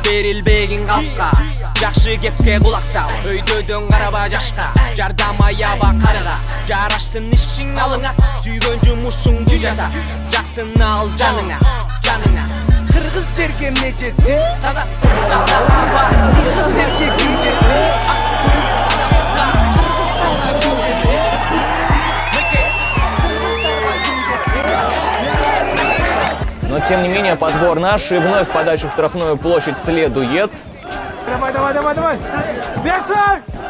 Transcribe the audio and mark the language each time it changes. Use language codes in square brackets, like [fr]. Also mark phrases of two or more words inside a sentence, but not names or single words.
[ky] берилбегин калпка жакшы кепке кулак сал өйдөдөн караба жашка жардам аяба карыга жараштын ишиң алыңа сүйгөн жумушуңду жаса жаксын ал жаныңа кыргыз жерге эмне жетсин таза кыргыз жерге ким жетсин [ru] Но тем не менее подбор наш, и вновь подача в штрафную площадь следует. Давай! Бешай!